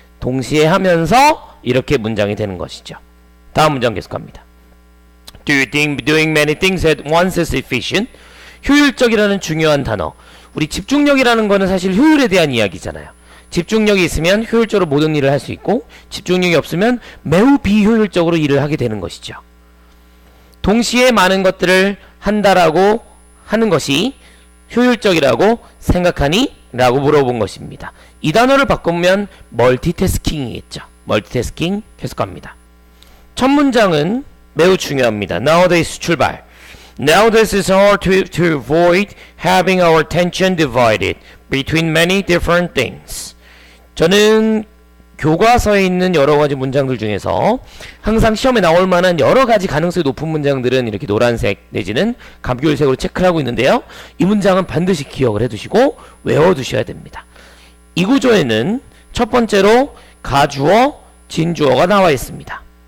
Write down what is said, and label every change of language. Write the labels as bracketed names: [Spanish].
[Korean] 동시에 하면서 이렇게 문장이 되는 것이죠. 다음 문장 계속합니다. [English] Do you think doing many things at once is efficient? [Korean] 효율적이라는 중요한 단어. 우리 집중력이라는 거는 사실 효율에 대한 이야기잖아요. 집중력이 있으면 효율적으로 모든 일을 할 수 있고, 집중력이 없으면 매우 비효율적으로 일을 하게 되는 것이죠. 동시에 많은 것들을 한다라고 하는 것이 효율적이라고 생각하니? 라고 물어본 것입니다. 이 단어를 바꾸면 멀티태스킹이겠죠. 멀티태스킹 계속 갑니다. 첫 문장은 매우 중요합니다. [English] Nowadays [Korean] 출발. [English] Nowadays it's hard to avoid having our attention divided between many different things. [Korean] 저는 교과서에 있는 여러 가지 문장들 중에서 항상 시험에 나올 만한 여러 가지 가능성이 높은 문장들은 이렇게 노란색 내지는 감귤색으로 체크를 하고 있는데요. 이 문장은 반드시 기억을 해두시고 외워두셔야 됩니다. 이 구조에는 첫 번째로 가주어, 진주어가 나와 있습니다.